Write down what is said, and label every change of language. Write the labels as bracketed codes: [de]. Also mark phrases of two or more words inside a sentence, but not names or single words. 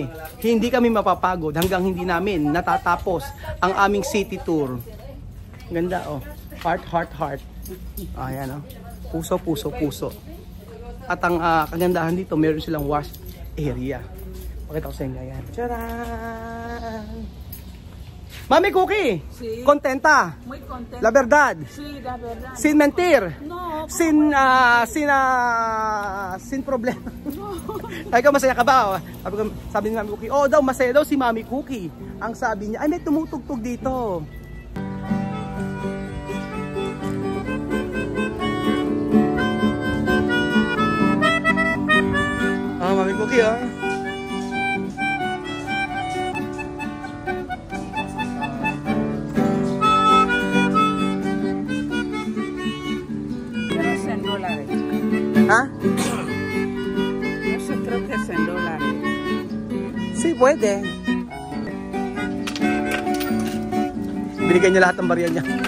[tl] Hindi kami mapapagod hanggang hindi namin natatapos ang aming city tour. Ganda oh. [en] Heart, heart, heart. [tl] Ayan oh. Puso, puso, puso. At ang kagandahan dito, meron silang wash area. Pakita ko sa inyo yan. Tcharan! Mami Cookie, [es] Sí. contenta. Muy contenta. La verdad. Sí, la verdad. Sin mentir. No. Sin problema. [tl] Sabi ko, masaya ka ba? Sabi ni Mami Cookie, daw, masaya daw si Mami Cookie. Ang sabi niya, ay may tumutugtog dito. Mami Cookie, ¿Ah? [es] No sé, creo que es en dólares. Sí, [tl] pwede. Binigyan niya lahat ng barya niya.